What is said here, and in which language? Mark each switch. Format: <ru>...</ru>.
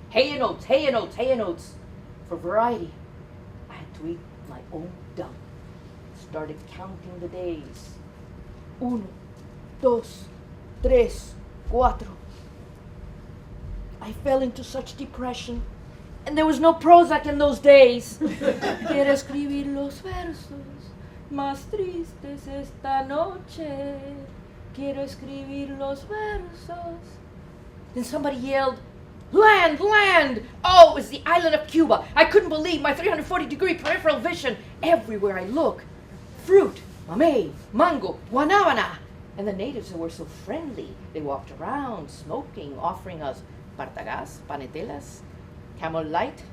<en>Hay and oats, hay and oats, hay and oats. For variety, I had to eat my own dung. Started counting the days. 1, 2, 3, 4. I fell into such depression. And there was no Prozac in those days.</en> <es>Quiero escribir los versos más tristes esta noche. Quiero escribir los versos.</es> <en>Then somebody yelled, land, land! Oh, it was the island of Cuba. I couldn't believe my 340-degree peripheral vision. Everywhere I look, fruit, mamey, mango, guanabana. And the natives were so friendly. They walked around, smoking, offering us partagas, panetelas, Camel Light.</en>